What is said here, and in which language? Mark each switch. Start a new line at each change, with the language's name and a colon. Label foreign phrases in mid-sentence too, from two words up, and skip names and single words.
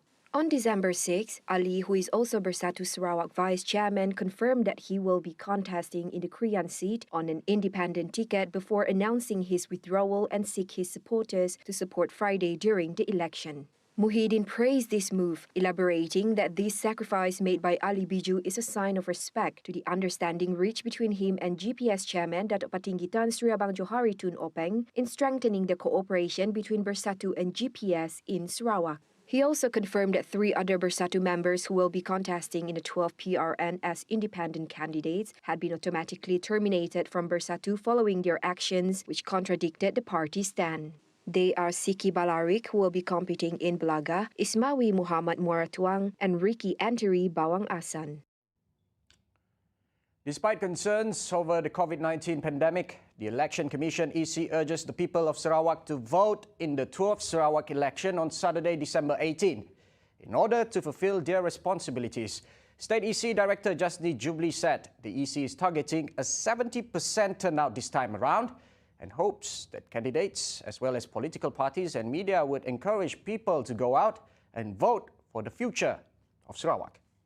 English: On December 6, Ali, who is also Bersatu Sarawak Vice Chairman, confirmed that he will be contesting in the Krian seat on an independent ticket before announcing his withdrawal and seek his supporters to support Friday during the election. MUHYIDDIN praised this move, elaborating that this sacrifice made by Ali BIJU is a sign of respect to the understanding reached between him and GPS Chairman Dato' Patinggi Tan Sri Abang Johari Tun Openg in strengthening the cooperation between Bersatu and GPS in Sarawak. He also confirmed that 3 other Bersatu members who will be contesting in the 12th PRN as independent candidates had been automatically terminated from Bersatu following their actions, which contradicted the party's stand. They are Siki Balarik, who will be competing in Belaga, Ismawi Muhammad Muaratuang, and Ricky Anteri Bawang Asan. Despite concerns over the COVID-19 pandemic, the Election Commission EC urges the people of Sarawak to vote in the 12th Sarawak election on Saturday, December 18, in order to fulfill their responsibilities State EC Director Jasni Jubli said the EC is targeting a 70% turnout this time around and hopes that candidates as well as political parties and media would encourage people to go out and vote for the future of Sarawak.